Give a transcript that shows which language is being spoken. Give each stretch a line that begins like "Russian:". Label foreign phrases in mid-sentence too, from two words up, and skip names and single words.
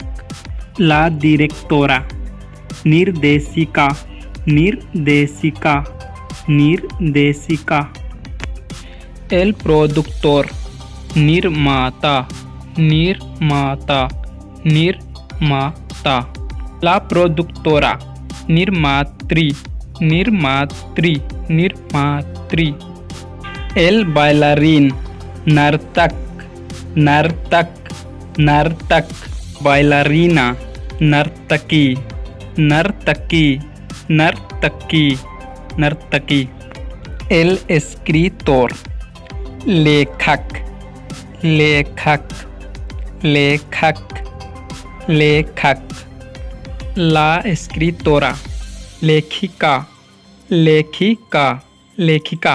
Spanish: La directora,
Hindi: निर्देशिका, निर्देशिका, निर्देशिका.
Spanish: El productor,
Hindi: निर्माता, निर्माता, निर्माता.
Spanish: La productora,
Hindi: निर्मात्री, निर्मात्री, निर्मात्री.
Spanish: El bailarín,
Hindi: नर्तक, नर्तक, नर्तक. Bailarina, नर्तकी, नर्तकी, नर्तकी, नर्तकी.
Spanish: El escritor,
Hindi: लेखक, लेखक, लेखक, लेखक.
Spanish: La escritora,
Hindi: लेखिका, लेखिका, लेखिका.